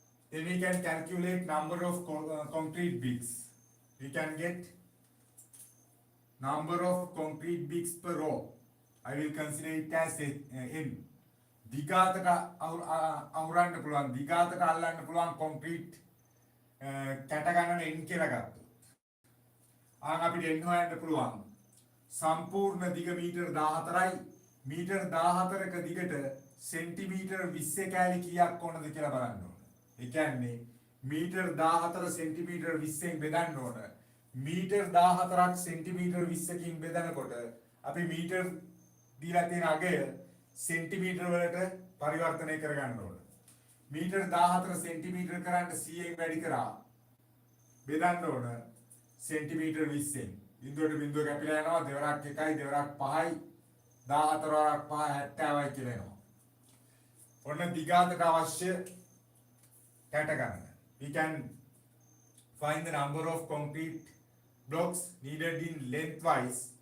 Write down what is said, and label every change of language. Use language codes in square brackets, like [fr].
[en] Then we can calculate number of concrete bricks. We can get number of concrete bricks per row. I will consider it as n. [si] දිගාතට අහුරන්න පුළුවන් දිගාතට අල්ලන්න පුළුවන් concrete කැට ගණන n කියලා ගත්තොත් අපිට n හොයන්න පුළුවන් සම්පූර්ණ දිග මීටර් 14යි මීටර් 14ක දිගට සෙන්ටිමීටර් 20 කෑලි කීයක් ඕනද කියලා බලන්න ඕන. ඒ කියන්නේ මීටර් 14 සෙන්ටිමීටර් 20න් බෙදන්න ඕන. මීටර් 14ක් සෙන්ටිමීටර් 20කින් බෙදනකොට අපි මීටර් දීලා තියෙන අගය සෙන්ටිමීටර් වලට පරිවර්තනය කරගන්න ඕන. මීටර් 14 සෙන්ටිමීටර් කරන්න 100න් වැඩි කරා බෙදන්න ඕන සෙන්ටිමීටර් 20න්. බිඳුවට බිඳුව කැපිලා යනවා දෙවරක් 1යි දෙවරක් 5යි 14 වරක් 5 70යි කියලා එනවා. ඔන්න දිගාතට අවශ්‍ය කැට ගන්න. [en] We can find the number of concrete blocks needed in lengthwise.